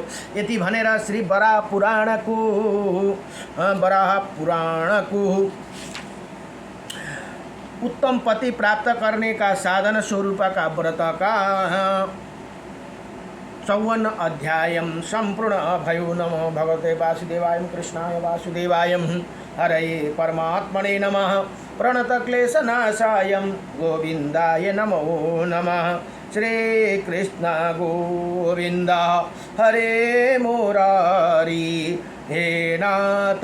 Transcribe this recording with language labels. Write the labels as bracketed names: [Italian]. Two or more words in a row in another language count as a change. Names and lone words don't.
[Nepali] यति भनेर श्री वराह पुराणको उत्तम पति [Hindi] प्राप्त करने का साधन स्वरूप का व्रत का [Nepali] 54 अध्यायम संपूर्ण भयो। [Sanskrit] नमो भगवते वासुदेवाय कृष्णाय वासुदेवाय हरे परमात्मने नमः। प्रणतक्लेशनाशायं गोविन्दाय नमो नमः। श्रीकृष्ण गोविन्द हरे मुरारी हे नाथ